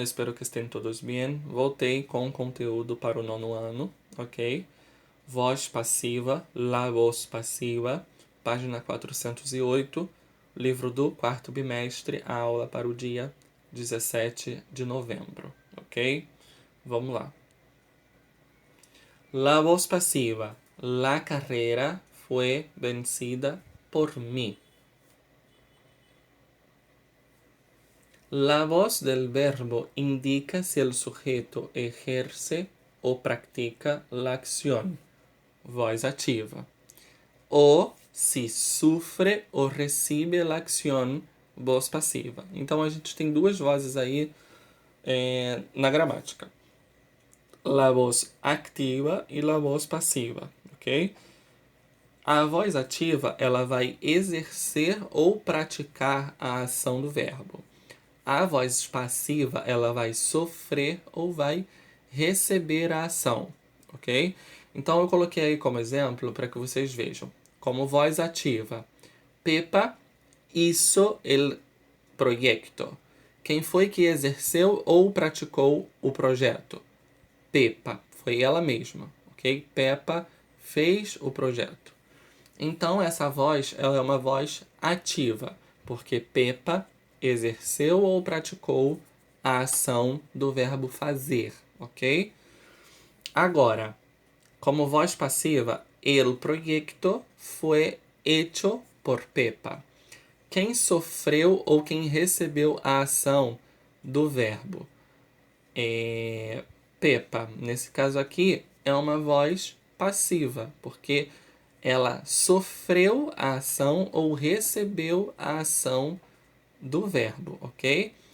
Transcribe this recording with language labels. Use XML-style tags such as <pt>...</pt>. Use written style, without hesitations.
<pt>Espero que estejam todos bem. Voltei com conteúdo para o nono ano, ok? Voz passiva,</pt> <es>la voz passiva,</es> <pt>página 408, livro do quarto bimestre, a aula para o dia 17 de novembro, ok? Vamos lá.</pt> <es>La voz passiva, la carrera fue vencida por mí. La voz del verbo indica si el sujeto ejerce o practica la acción,</es> <pt>voz ativa, ou se sofre ou recebe a</pt> <es>acción, voz passiva.</es> <pt>Então a gente tem duas vozes aí na gramática:</pt> <es>la voz activa e la voz passiva,</es> <pt>ok? A voz ativa ela vai exercer ou praticar a ação do verbo. A voz passiva, ela vai sofrer ou vai receber a ação, ok? Então eu coloquei aí como exemplo para que vocês vejam. Como voz ativa,</pt> <es>Pepa hizo el proyecto.</es> <pt>Quem foi que exerceu ou praticou o projeto? Pepa, foi ela mesma, ok? Pepa fez o projeto. Então essa voz ela é uma voz ativa, porque Pepa exerceu ou praticou a ação do verbo fazer, ok? Agora, como voz passiva,</pt> <es>el proyecto fue hecho por Pepa.</es> <pt>Quem sofreu ou quem recebeu a ação do verbo? Pepa. Nesse caso aqui, é uma voz passiva, porque ela sofreu a ação ou recebeu a ação do verbo, ok?</pt>